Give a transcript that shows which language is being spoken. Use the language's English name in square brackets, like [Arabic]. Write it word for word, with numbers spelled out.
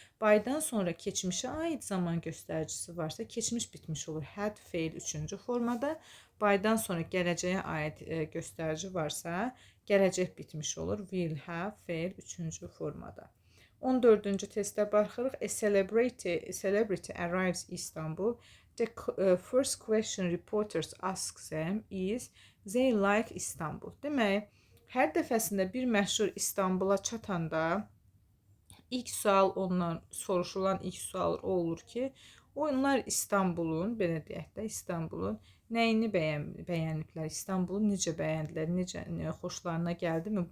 [Azerbaijani] Baydan sonra keçmişə aid zaman göstəricisi varsa, keçmiş bitmiş olur. Had fail üçüncü formada. Baydan sonra gələcəyə aid e, göstərici varsa, gələcək bitmiş olur. Will have fail üçüncü formada. on dördüncü testə baxırıq. [English] A celebrity, a celebrity arrives Istanbul. The q- uh, first question reporters ask them is they like Istanbul. [Azerbaijani] Demək, hər dəfəsində bir məşhur İstanbula çatanda İlk sual ondan soruşulan ilk sual o olur ki, onlar İstanbulun, belə deyək də, İstanbulun nəyini bəyən, bəyəniblər, İstanbulu necə bəyəndilər, necə nə- xoşlarına gəldimi?